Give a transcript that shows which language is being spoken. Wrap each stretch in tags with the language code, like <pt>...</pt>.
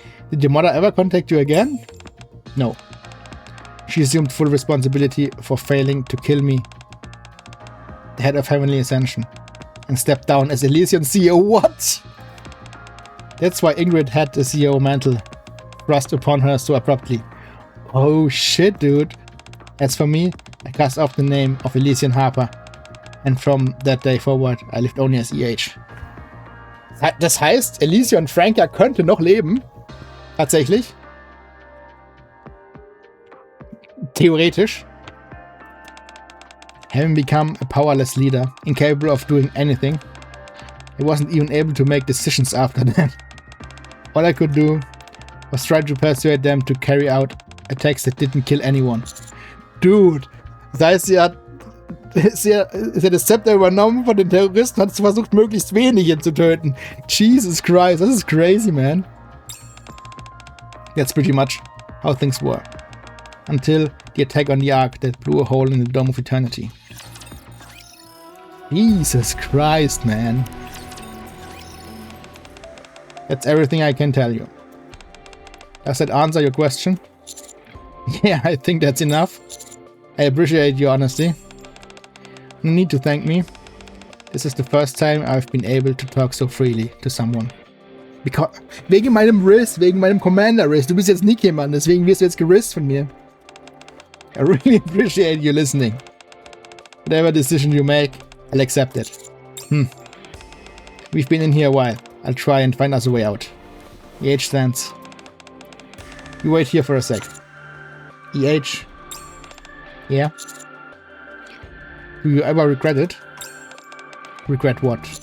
<en>Did your mother ever contact you again? No. She assumed full responsibility for failing to kill me, the head of Heavenly Ascension, and stepped down as Elysion CEO. What? That's why Ingrid had the CEO mantle thrust upon her so abruptly. Oh shit, dude. As for me, I cast off the name of Elysion Harper, and from that day forward, I lived only as EH.</en> <de>Das heißt, Alicia und Franka könnte noch leben. Tatsächlich. Theoretisch.</de> <en>Having become a powerless leader, incapable of doing anything. I wasn't even able to make decisions after that. All I could do was try to persuade them to carry out attacks that didn't kill anyone.</en> <de>Dude, das heißt, sie hat das Zepter übernommen von den Terroristen, hat versucht, möglichst wenige zu töten. Jesus Christ, das ist crazy, man.</de> <en>That's pretty much how things were. Until the attack on the Ark that blew a hole in the Dome of Eternity. Jesus Christ, man. That's everything I can tell you. Does that answer your question? Yeah, I think that's enough. I appreciate your honesty. No need to thank me. This is the first time I've been able to talk so freely to someone.</en> <de>Wegen meinem Riss, wegen meinem Commander-Riss. Du bist jetzt Nikke, Mann, deswegen wirst du jetzt gerisst von mir.</de> <en>I really appreciate you listening. Whatever decision you make, I'll accept it. We've been in here a while. I'll try and find us a way out. EH stands. You wait here for a sec. EH. Yeah? Do you ever regret it? Regret what?</en>